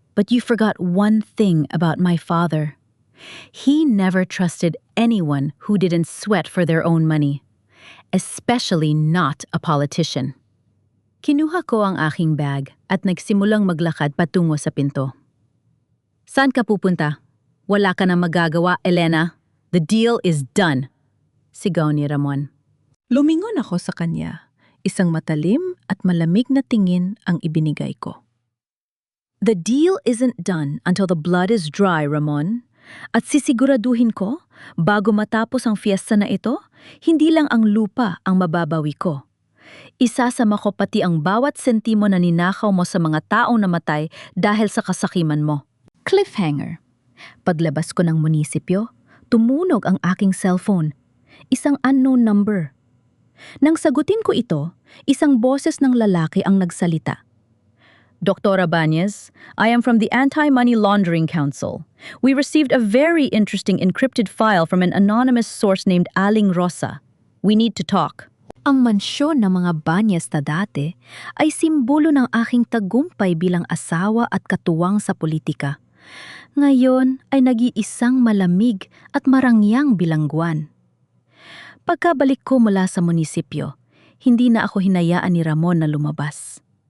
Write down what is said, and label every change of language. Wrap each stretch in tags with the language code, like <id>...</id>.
<en>But you forgot one thing about my father. He never trusted anyone who didn't sweat for their own money, especially not a politician.</en> <tl>Kinuha ko ang aking bag at nagsimulang maglakad patungo sa pinto. Saan ka pupunta? Wala ka na magagawa, Elena.</tl> <en>The deal is done,</en> <tl>sigaw ni Ramon. Lumingon ako sa kanya. Isang matalim at malamig na tingin ang ibinigay ko.</tl> <en>The deal isn't done until the blood is dry, Ramon.</en> <tl>At sisiguraduhin ko, bago matapos ang fiesta na ito, hindi lang ang lupa ang mababawi ko. Isasama ko pati ang bawat sentimo na ninakaw mo sa mga taong namatay dahil sa kasakiman mo. Cliffhanger. Paglabas ko ng munisipyo, tumunog ang aking cellphone. Isang unknown number. Nang sagutin ko ito, isang boses ng lalaki ang nagsalita.</tl> <en>Dr. Abanez, I am from the Anti-Money Laundering Council. We received a very interesting encrypted file from an anonymous source named Aling Rosa. We need to talk.</en> <tl>Ang mansyon ng mga Banyes na dati ay simbolo ng aking tagumpay bilang asawa at katuwang sa politika. Ngayon ay nag-iisang malamig at marangyang bilangguan. Pagkabalik ko mula sa munisipyo, hindi na ako hinayaan ni Ramon na lumabas.</tl>